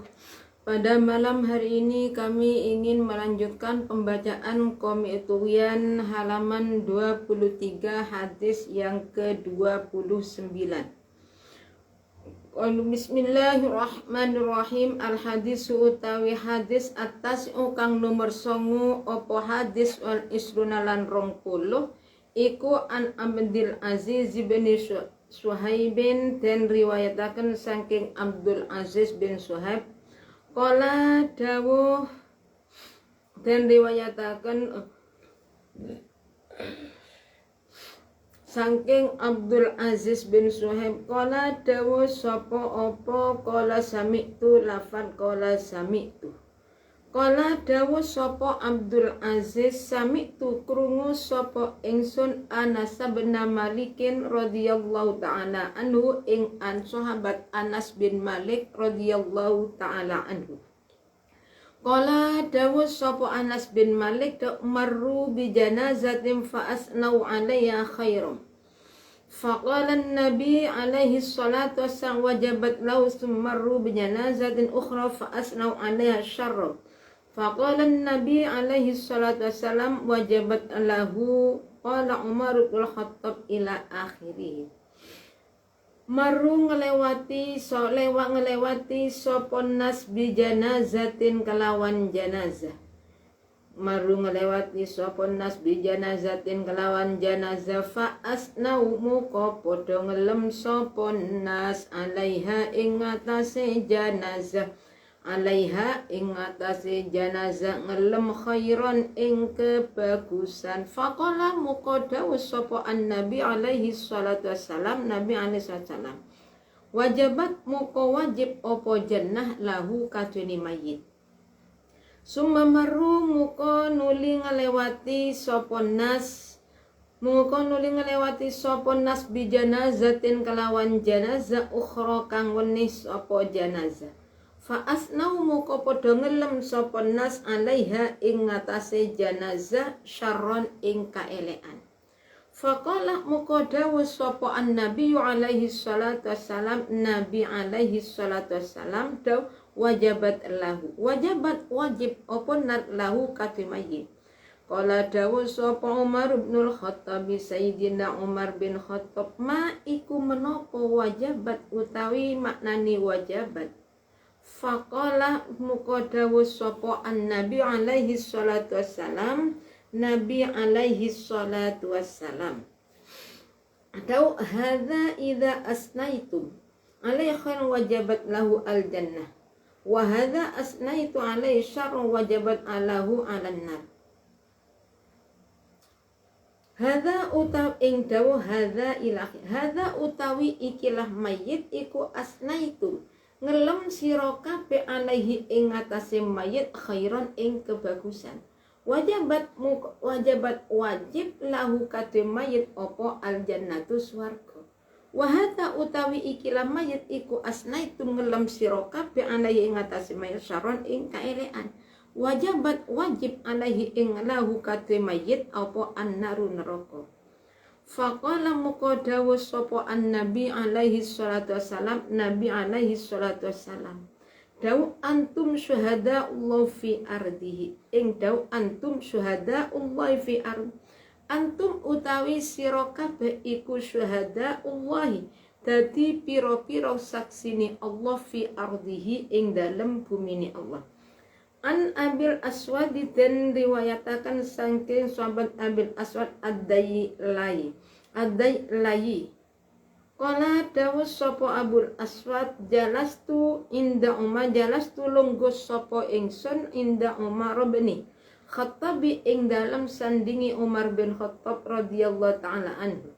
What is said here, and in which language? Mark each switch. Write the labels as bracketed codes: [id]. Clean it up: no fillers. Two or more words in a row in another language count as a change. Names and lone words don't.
[id] Pada malam hari ini kami ingin melanjutkan pembacaan Qomit Tughyan halaman 23 hadis yang ke-29. [ar] بسم الله الرحمن الرحيم. الحديث [jv] utawi hadis atas kang nomor 9 opo hadis [ar] والعشرون [jv] lan 20 iku an Abdul Aziz bin Suhaibin dan riwayataken saking Abdul Aziz bin Suhaib qala dawuh dan riwayataken saking Abdul Aziz bin Suhaib qala dawuh sapa apa [ar] قال سمعت [jv] lafad [ar] قال سمعت [jv] qala dawuh sapa Abdul Aziz sami'tu krungu sapa ingsun Anas bin Malikin [ar] رضي الله تعالى عنه [jv] ing an sahabat Anas bin [ar] Malik رضي الله تعالى عنه قال [jv] dawuh sapa [ar] Anas bin Malik مروا بجنازة فأثنوا عليها خيرا فقال النبي عليه الصلاة والسلام وجبت له مروا بجنازة أخرى فأثنوا عليها شرا فقال النبي عليه الصلاة والسلام وجبت له قال Umar bin Khattab إلى آخره. [jv] Maru ngelewati sapa nas [ar] بجنازة [jv] kelawan janazah. Maru ngelewati sapa nas [ar] بجنازة [jv] kelawan janazah [ar] فأثنوا [jv] muka padha ngelem sapa nas alaiha ing atase janazah. Alaiha ing atase janazah ngelem khairan ing kebagusan faqala muka dawuh sapa [ar] النبي عليه الصلاة والسلام النبي عليه السلام [jv] wajabat muka wajib apa jannah lahu kadene mayit [ar] ثم مروا [jv] muka nuli ngelewati sapa nas [ar] بجنازة [jv] kelawan janazah ukhra kang wenis apa janazah [ar] فأثنوا [jv] muka padha ngelem sapa nas alaiha ing ngatasé janazah syarron ing kaelekan faqala muka dawuh sapa [ar] النبي عليه الصلاة والسلام النبي عليه الصلاة والسلام [jv] nabi alaihi salatu wassalam daw wajabat wajib apa lahu katimayin qala dawuh sapa Umar bin Khattab sayyidina Umar [ar] بن خطاب ما [jv] iku menapa [ar] wajabat [jv] utawi maknani [ar] وجبت فقال [jv] muka dawuh sapa [ar] النبي عليه الصلاة والسلام النبي عليه الصلاة والسلام daw هذا إذا أثنيتم عليه وجبت له الجنة وهذا أثنيتم عليه شر وجبت له النار. [jv] Hadza utawi ing dawuh [ar] هذا إلى هذا [jv] utawi ikilah mayit iku asnaitum ngelem sira kabeh alaihi ing atase mayit khairan ing kebagusan wajib lahu kadhe mayit apa aljannatu swarga wa hata utawi ikilah mayit iku asnaitu ngelem sira kabeh alaihi ing atase mayit syarron ing kaelekan wajib alaihi ing lahu kadhe mayit apa annaru neraka. [ar] فقال [jv] muka dawuh sapa [ar] النبي عليه الصلاة والسلام النبي عليه الصلاة والسلام dawu أنتم شهداء الله في أرضه [jv] ing dawu [ar] أنتم شهداء الله في أرض أنتم [jv] utawi sira kabeh iku [ar] شهداء الله [jv] dadi pira-pira saksine Allah [ar] في أرضه [jv] ing dalem bumine Allah. An Abil Aswad dan riwayatakan saking sahabat Abil Aswad ad-Dailai qala dawuh sapa Abul Aswad jalastu lungguh sapa ingsun inda Umar bin Khattab ing dalam sandingi Umar bin Khattab [ar] رضي الله تعالى عنه.